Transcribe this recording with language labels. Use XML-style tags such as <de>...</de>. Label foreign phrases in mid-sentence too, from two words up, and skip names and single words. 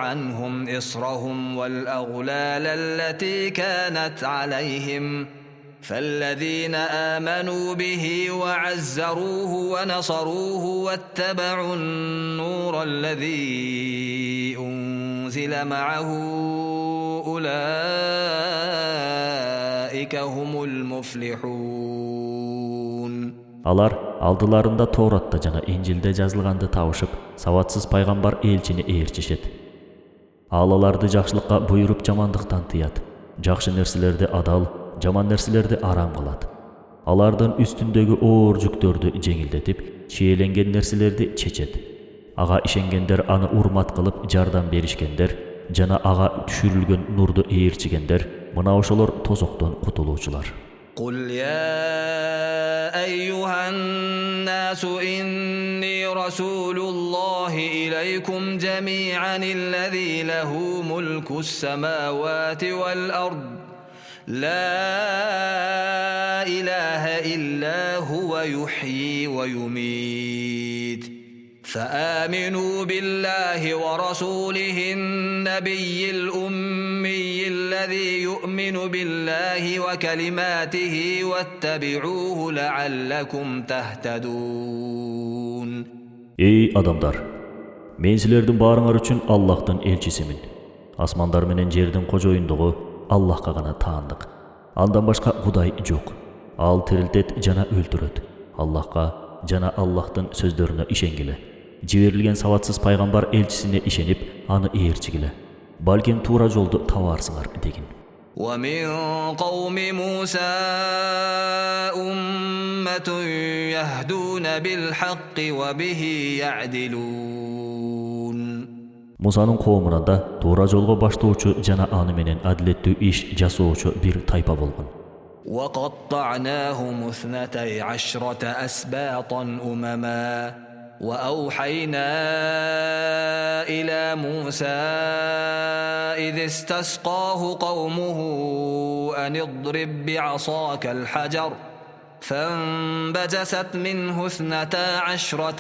<ar>عنهم إصرهم والأغلال التي كانت عليهم فالذين آمنوا به وعزروه ونصروه واتبعوا النور الذي أنزل معه أولئك هم المفلحون.</ar> <ky>Алар алдыларында Торатта жана Инжилде жазылганды табышып, саватсыз пайгамбар элчини ээрчишет. Ал аларды жакшылыкка буйруп, жамандыктан тыят. Жакшы нерселерди адал, жаман нерселерди арам кылат. Алардын үстүндөгү оор жүктөрдү жеңилдетип, чиеленген нерселерди чечет. Ага ишенгендер аны урмат кылып, жардам беришкендер жана ага түшүрүлгөн нурду ээрчигендер, мына ошолор тозоктон кутулуучулар.</ky> <ar>قل يا أيها الناس إني رسول الله إليكم جميعا الذي له ملك السماوات والأرض لا إله إلا هو يحيي ويميت فآمنوا بالله ورسوله النبي الأمي الذي يؤمن بالله وكلماته واتبعوه لعلكم تهتدون.</ar> <ky>Ey адамдар, мен силердин баарыңар үчүн Аллахтын элчисимин. Асмандар менен жердин кожоюндугу Аллахка гана таандык. Андан башка Кудай жок. Ал тирилтет жана өлтүрөт. Аллахка жана Аллахтын сөздөрүнө ишенгиле. Жиберилген саватсыз пайгамбар элчисине ишенип, аны ээрчигиле. Балким туура жолду табарсыңар дегин.</ky> <ar>ومن قوم موسى أمة يهدون بالحق وبه يعدلون.</ar> <ky>Мусанын коомунан да туура жолго баштоочу жана аны менен адилеттүү иш жасоочу бир тайпа болгон.</ky> <ar>وقطعناهم 12 أسباطا أمما وأوحينا إلى موسى إذ استسقاه قومه أن اضرب بعصاك الحجر فانبجست منه 12</ar>